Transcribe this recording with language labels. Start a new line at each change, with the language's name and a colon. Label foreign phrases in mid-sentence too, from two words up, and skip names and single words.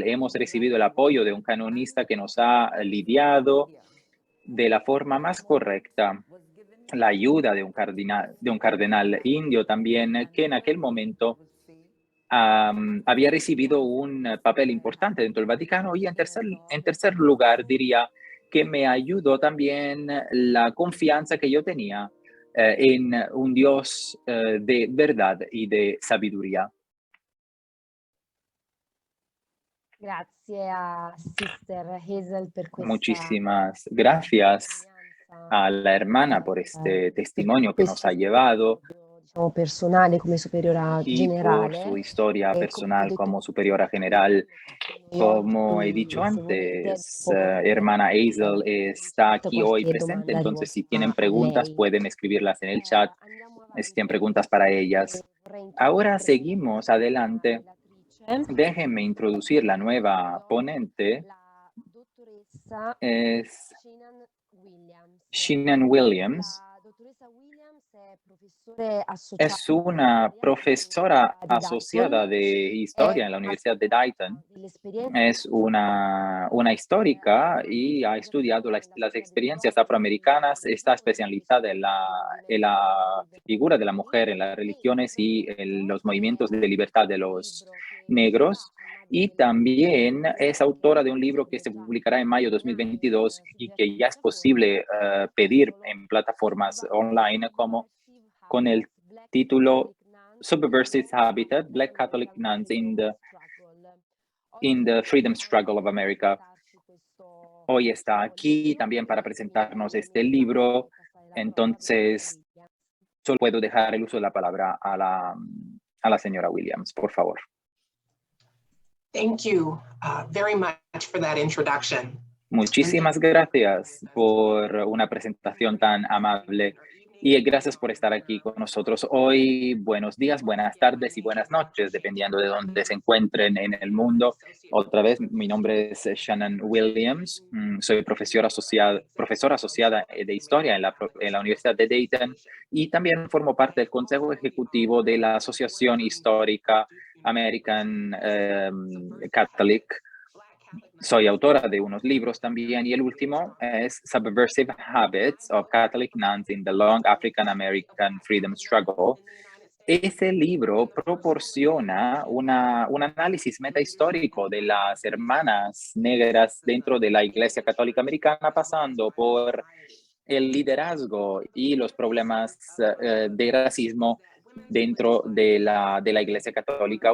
Spanish: Hemos recibido el apoyo de un canonista que nos ha lidiado de la forma más correcta, la ayuda de un cardenal indio también, que en aquel momento había recibido un papel importante dentro del Vaticano. Y en tercer lugar, diría que me ayudó también la confianza que yo tenía en un Dios de verdad y de sabiduría.
Italian: Grazie a Sister Hazel per questa
Spanish: Muchísimas gracias a la hermana por este testimonio que nos ha llevado
Italian: diciamo, personale come superiora
Spanish: y por
Italian: generale.
Spanish: su historia
Italian: Come ho
Spanish: personal
Italian: detto
Spanish: como superiora general. Como he dicho
Italian: se volete,
Spanish: antes,
Italian: dopo
Spanish: hermana Hazel está aquí hoy
Italian: qualche
Spanish: presente,
Italian: domanda
Spanish: entonces si
Italian: rivolta
Spanish: tienen
Italian: a
Spanish: preguntas
Italian: lei.
Spanish: pueden escribirlas en el chat,
Italian: Andiamo
Spanish: si tienen
Italian: avanti.
Spanish: preguntas para ellas.
Italian: Vorrei
Spanish: Ahora
Italian: introdurre
Spanish: seguimos adelante.
Italian: relatrice.
Spanish: Déjenme introducir la nueva ponente,
Italian: La dottoressa
Spanish: es
Italian: Shannon Williams.
Spanish: Shannon Williams.
Italian: La dottoressa Williams è professore
Spanish: Es
Italian: associata di
Spanish: una
Italian: storia
Spanish: profesora
Italian: all'Università di
Spanish: asociada
Italian: Dayton
Spanish: de
Italian: e
Spanish: historia en la
Italian: ha
Spanish: Universidad de Dayton.
Italian: studiato delle esperienze
Spanish: Es una histórica y ha estudiado las experiencias afroamericanas. Está especializada en la figura de la mujer, en las religiones y en los movimientos de libertad de los negros. Y también es autora de un libro que se publicará en mayo de 2022 y que ya es posible pedir en plataformas online como con el título Subversive Habitat, Black Catholic Nuns in the Freedom Struggle of America. Hoy está aquí también para presentarnos este libro, entonces solo puedo dejar el uso de la palabra a la señora Williams, por favor.
English: Thank you very much for that introduction.
Spanish: Muchísimas gracias por una presentación tan amable Y gracias por estar aquí con nosotros hoy. Buenos días, buenas tardes y buenas noches, dependiendo de dónde se encuentren en el mundo. Otra vez, mi nombre es Shannon Williams. Soy profesora asociada de Historia en la Universidad de Dayton y también formo parte del Consejo Ejecutivo de la Asociación Histórica American Catholic. Soy autora de unos libros también y el último es Subversive Habits of Catholic Nuns in the Long African American Freedom Struggle. Ese libro proporciona un análisis metahistórico de las hermanas negras dentro de la Iglesia Católica Americana, pasando por el liderazgo y los problemas de racismo dentro de la Iglesia Católica.